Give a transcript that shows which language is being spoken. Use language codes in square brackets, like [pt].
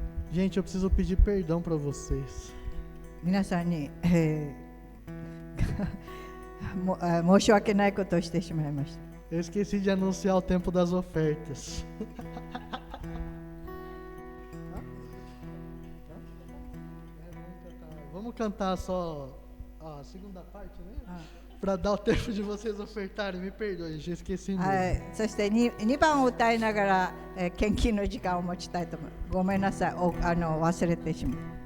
[pt] Gente, eu preciso pedir perdão para vocês. [ja] 皆さんに、申し訳ないことをしてしまいました。 [pt] Eu esqueci de anunciar o tempo das ofertas. Vamos cantar só a segunda parte, né? Para dar o tempo de vocês ofertarem. Me perdoe, já esqueci mesmo. [ja] はい、そして 2番を歌いながら、献金の時間を持ちたいと思います。ごめんなさい、忘れてしまう。